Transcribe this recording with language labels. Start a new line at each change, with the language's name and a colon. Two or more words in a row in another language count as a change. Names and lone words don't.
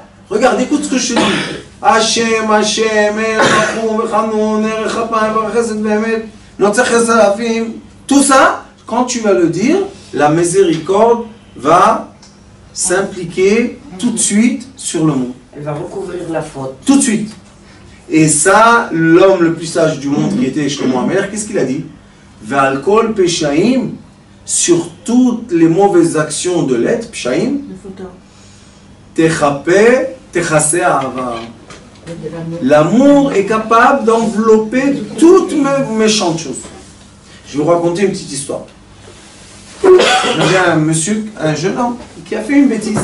French: Regarde, écoute ce que je te dis. Hachem, Hachem, tout ça, quand tu vas le dire, la miséricorde va s'impliquer tout de suite sur le monde. Elle va recouvrir la faute. Tout de suite. Et ça, l'homme le plus sage du monde qui était Shlomo HaMelech, qu'est-ce qu'il a dit?
Hebrew: ועל כל פשעים,
French: sur toutes les mauvaises actions de l'être, peshaim,
Hebrew: תכפה, תכסה אהבה.
French: L'amour est capable d'envelopper toutes mes méchantes choses. Je vais vous raconter une petite histoire. J'avais un monsieur, un jeune homme, qui a fait une bêtise.